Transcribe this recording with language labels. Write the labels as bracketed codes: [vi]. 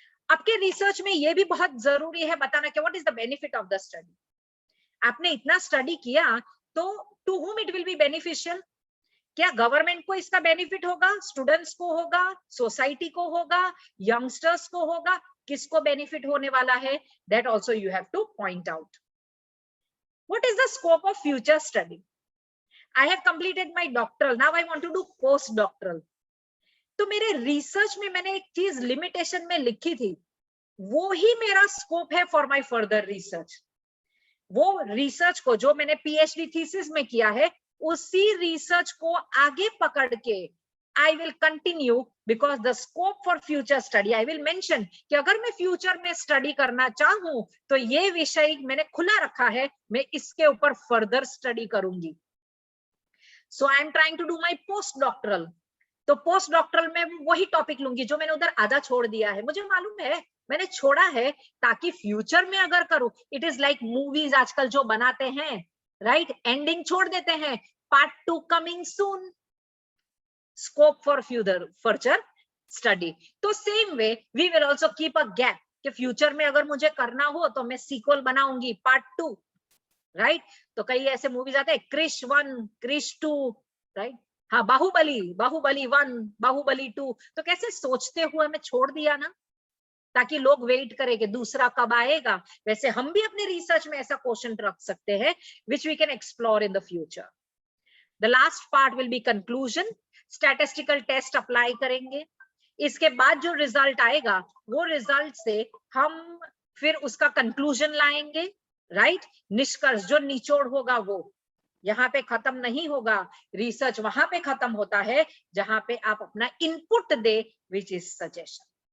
[hi] आपके रिसर्च में ये भी बहुत जरूरी है बताना कि [en] What is the benefit of the study. [hi] आपने इतना स्टडी किया तो [en] To whom it will be beneficial? [hi] क्या गवर्नमेंट को इसका बेनिफिट होगा, स्टूडेंट्स को होगा, सोसाइटी को होगा, यंगस्टर्स को होगा, किसको बेनिफिट होने वाला है? [en] That also you have to point out. What is the scope of future study? I have completed my doctoral, now I want to do post doctoral. [hi] तो मेरे रिसर्च में मैंने एक चीज लिमिटेशन में लिखी थी, वो ही मेरा स्कोप है [en] For my further research. [hi] वो रिसर्च को जो मैंने पीएचडी थीसिस में किया है उसी रिसर्च को आगे पकड़ के [en] I will continue because the scope for future study I will mention [hi] कि अगर मैं फ्यूचर में स्टडी करना चाहूं तो ये विषय मैंने खुला रखा है, मैं इसके ऊपर फर्दर स्टडी करूंगी. [en] So I am trying to do my post doctoral. [hi] तो पोस्ट डॉक्टरल में वही टॉपिक लूंगी जो मैंने उधर आधा छोड़ दिया है. मुझे मालूम है मैंने छोड़ा है ताकि फ्यूचर में अगर करूं. [en] it is like movies [hi] आजकल जो बनाते हैं, [en] right, ending [hi] छोड़ देते हैं, [en] Part 2 coming soon, scope for further study. [hi] तो [en] same way we will also keep a gap [hi] कि फ्यूचर में अगर मुझे करना हो तो मैं सीक्वल बनाऊंगी, पार्ट 2, राइट. तो कई ऐसे मूवीज आते हैं, क्रिश 1, क्रिश 2, राइट. हाँ, बाहुबली 1, बाहुबली 2. तो कैसे सोचते हुए मैं छोड़ दिया ना, ताकि लोग वेट करें कि दूसरा कब आएगा. वैसे हम भी अपने रिसर्च में ऐसा क्वेश्चन रख सकते हैं [en] which we can explore in the future. The last part will be conclusion. [hi] Statistical test apply करेंगे. इसके बाद जो रिजल्ट आएगा वो रिजल्ट से हम फिर उसका कंक्लूजन लाएंगे, राइट. निष्कर्ष जो निचोड़ होगा वो यहाँ पे खत्म नहीं होगा. रिसर्च वहां पे खत्म होता है जहां पे आप अपना input दे, which is suggestion.